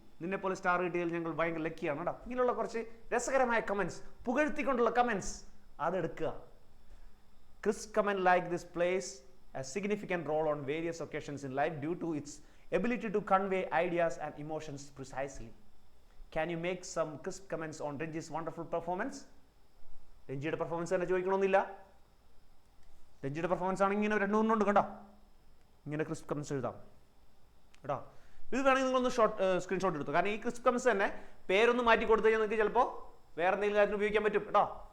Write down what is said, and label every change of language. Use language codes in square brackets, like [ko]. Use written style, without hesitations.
[ml] നിന്നെ പോലെ സ്റ്റാർ കിട്ടിയതിൽ ഞങ്ങൾ ഭയങ്കര ലക്കിയാണ്. കേട്ടോ, ഇങ്ങനെയുള്ള കുറച്ച് രസകരമായ comments, പുകഴ്ത്തിക്കൊണ്ടുള്ള comments അതെടുക്കുക. [en] Chris comment like this plays a significant role on various occasions in life due to its ability to convey ideas and emotions precisely. Can you make some crisp comments on Renji's wonderful performance? [ml] രഞ്ജിയുടെ performance തന്നെ ചോദിക്കണമെന്നില്ല. രഞ്ജിയുടെ performance ആണെങ്കിൽ ഇങ്ങനെ രണ്ടു മൂന്നുണ്ട് കണ്ടോ, ഇങ്ങനെ crisp comments എഴുതാം കേട്ടോ. ഇത് വേണമെങ്കിൽ നിങ്ങളൊന്ന് സ്ക്രീൻഷോട്ട് എടുത്തു. കാരണം ഈ ക്രിസ്പ് കമൻസ് തന്നെ പേരൊന്ന് മാറ്റി കൊടുത്തു കഴിഞ്ഞാൽ നിങ്ങൾക്ക് ചിലപ്പോൾ വേറെ എന്തെങ്കിലും കാര്യത്തിന് ഉപയോഗിക്കാൻ പറ്റും കേട്ടോ.